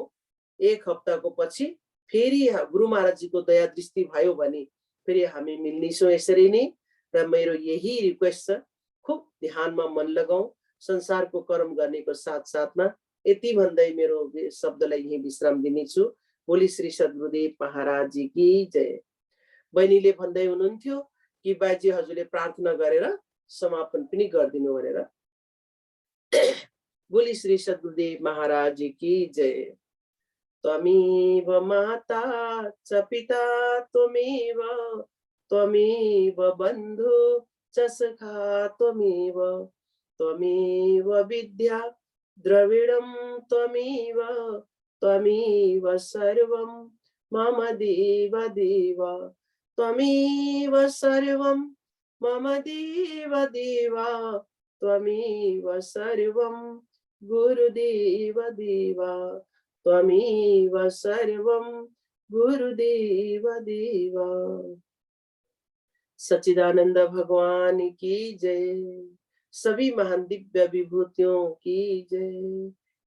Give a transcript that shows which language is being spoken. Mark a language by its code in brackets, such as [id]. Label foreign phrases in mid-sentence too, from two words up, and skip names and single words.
[ne] एक हप्ताको पछि फेरि गुरु महाराजजीको दया दृष्टि भयो भने फेरि हामी मिल्नेछौँ यसरी नै। र मेरो यही रिक्वेस्ट छ, खुब ध्यानमा मन लगाऊ, संसारको कर्म गर्नेको साथ साथमा। यति भन्दै मेरो शब्दलाई यही विश्राम दिनेछु। [hi] बोली श्री सद्गुरुदेव महाराज जी की जय। [ne] बहिनीले भन्दै हुनुहुन्थ्यो कि बाजी हजुरले प्रार्थना गरेर समापन पनि गरिदिनु भनेर। [hi] बोली श्री सद्गुरुदेव महाराज जी की जय। [sa] त्वमेव माता च पिता त्वमेव, त्वमेव बन्धु च सखा त्वमेव, त्वमेव विद्या द्रविणं त्वमेव, त्वमेव सर्वं मम देव देव, त्वमेव सर्वं मम देव देव, त्वमेव सर्वं गुरुदेव देव, त्वमेव सर्वं गुरुदेव देव। [hi] सच्चिदानंद भगवान की जय। सभी महान दिव्य विभूतियों की जय।